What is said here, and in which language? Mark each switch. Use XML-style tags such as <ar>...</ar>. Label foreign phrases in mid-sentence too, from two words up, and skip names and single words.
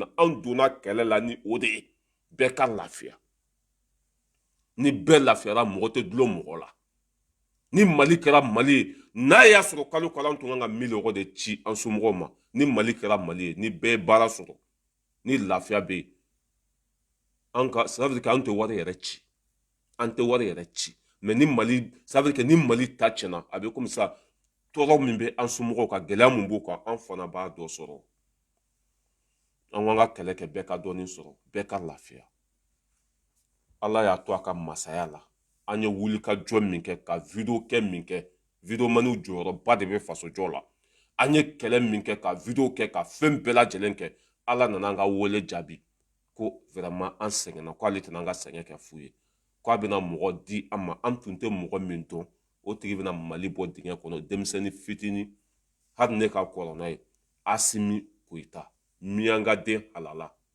<bm>na an donna kɛlɛ la ni o de ye bɛɛ ka lafiya ni bɛɛ lafiyara mɔgɔ tɛ dulon mɔgɔ la ni mali kɛra mali ye n'a y'a sɔrɔ kalo kalo an tun kan ka miliyɔn de ci an somɔgɔw ma ni mali kɛra mali ye ni bɛɛ ye baara sɔrɔ ni lafiya bɛ yen an ka</bm> <fr>ça veut dire que</fr> <bm>an tɛ wari yɛrɛ ci an tɛ wari yɛrɛ ci mais ni mali</bm> <fr>ça veut dire que</fr> <bm>ni mali ta tiɲɛna a bɛ komi sa tɔɔrɔ min bɛ an somɔgɔw kan gɛlɛya min b'u kan an fana b'a dɔ sɔrɔ an k'an ka kɛlɛ kɛ bɛɛ ka dɔɔnin sɔrɔ bɛɛ ka lafiya ala y'a to a ka masaya la an ye wulikajɔ min kɛ ka video kɛ min kɛ videomaniw jɔyɔrɔba de bɛ faso jɔ la an ye kɛlɛ min kɛ ka video kɛ ka fɛn bɛɛ lajɛlen kɛ ala nana an ka wele jaabi ko vraiment an sɛgɛnna ko ale tɛna an ka sɛgɛn kɛ fu ye ko a bɛna mɔgɔ di an ma an tun tɛ mɔgɔ min dɔn o tigi bɛna mali bɔ dingɛ kɔnɔ denmisɛnnin fitinin hali ne ka kɔrɔ n'a ye Asimi Goïta miyangaden halala</bm>